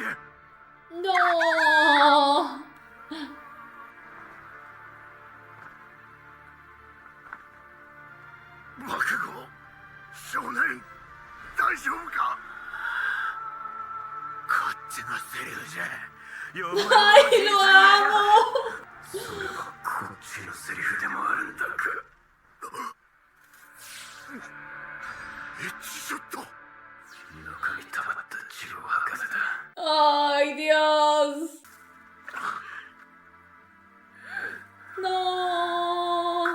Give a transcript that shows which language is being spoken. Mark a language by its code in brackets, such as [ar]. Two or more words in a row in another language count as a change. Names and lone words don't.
[es] No. 。あ [ja] 少年大丈夫か。こっちのセリフじゃ。 [es] ¡Ay, lo amo! [ja] それはこっちのセリフでもあるんだか。ちょっと中に溜まった血を吐かせた。 [es] ¡Ay, Dios! ¡No!